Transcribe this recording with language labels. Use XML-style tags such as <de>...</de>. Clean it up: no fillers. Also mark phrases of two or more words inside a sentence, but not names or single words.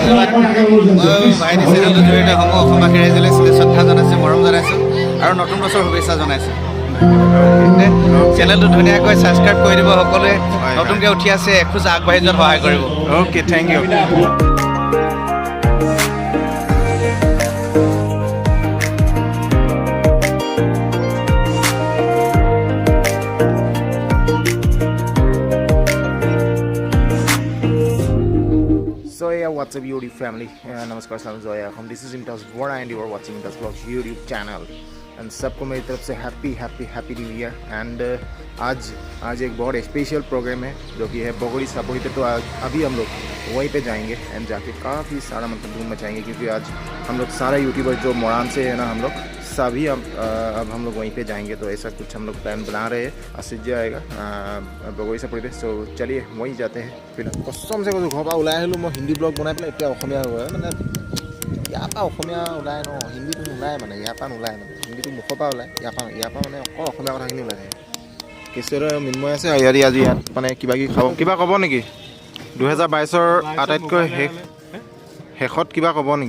<as>ভাইটি চেনেলটোৰ জৰিয়তে সমূহ অসমবাসী ৰাইজলৈ শ্ৰদ্ধা জনাইছোঁ, মৰম জনাইছোঁ আৰু নতুন বছৰ শুভেচ্ছা জনাইছোঁ। চেনেলটো ধুনীয়াকৈ ছাবস্ক্ৰাইব কৰি দিব সকলোৱে, নতুনকৈ উঠি আছে এখোজ আগবাঢ়ি যোৱাত সহায় কৰিব।</as> <en>Okay, thank you. So yeah, what's up YouTube family? Namaskar,</en> <ar>السلام عليكم.</ar> <en>This is Imtaj Bora and you are watching Imtaj Vlogs YouTube channel.</en> <hi>And सबको मेरी तरफ से</hi> <en>Happy New Year.</en> <hi>एंड आज एक बहुत स्पेशल प्रोग्राम है जो कि है बोगोरीसापोरी पे। तो अभी हम लोग वहीं पे जाएंगे एंड जाके काफ़ी सारा मतलब धूम मचाएंगे, क्योंकि आज हम लोग सारा यूट्यूबर जो मोरान से है ना, हम लोग सभी अब हम लोग वहीं पे जाएंगे। तो ऐसा कुछ हम लोग प्लान बना रहे हैं। अचुज्या आएगा बोगोरीसापोरी पे। सो चलिए वहीं जाते हैं। फिर कसम से घर पर</hi> <as>ओলাই আহিলোঁ মই হিন্দী ব্লগ বনাই পেলাই এতিয়া অসমীয়া মানে ইয়াৰ পৰা অসমীয়া ওলাই ন, হিন্দীটো নোলায় মানে, ইয়াৰ পৰা নোলায় মানে, হিন্দীটো মুখৰ পৰা ওলায়, ইয়াৰ পৰা মানে অকল অসমীয়া কথাখিনি ওলাই থাকে। কেশৰ মিন্ময় আছে ইয়াত আজি ইয়াত মানে কিবা ক'ব নেকি 2022ৰ আটাইতকৈ শেষত কিবা ক'ব নেকি?</as>